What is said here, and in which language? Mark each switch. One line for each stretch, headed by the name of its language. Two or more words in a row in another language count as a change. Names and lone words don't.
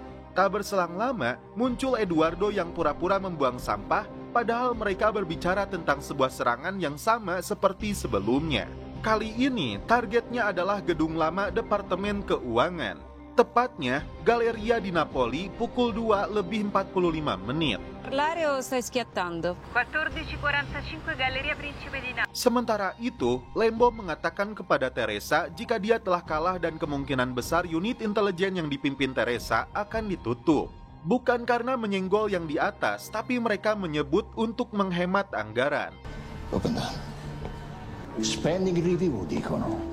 Indonesian: Tak berselang lama, muncul Eduardo yang pura-pura membuang sampah, padahal mereka berbicara tentang sebuah serangan yang sama seperti sebelumnya. Kali ini, targetnya adalah gedung lama Departemen Keuangan. Tepatnya, Galleria di Napoli pukul 2:45 menit.
Italian: Parlare o stai schiattando? 14:45 Galleria Principe di Napoli.
Indonesian: Sementara itu, Lembo mengatakan kepada Teresa jika dia telah kalah dan kemungkinan besar unit intelijen yang dipimpin Teresa akan ditutup. Bukan karena menyenggol yang di atas, tapi mereka menyebut untuk menghemat anggaran.
English: Spending review,
Italian: dicono.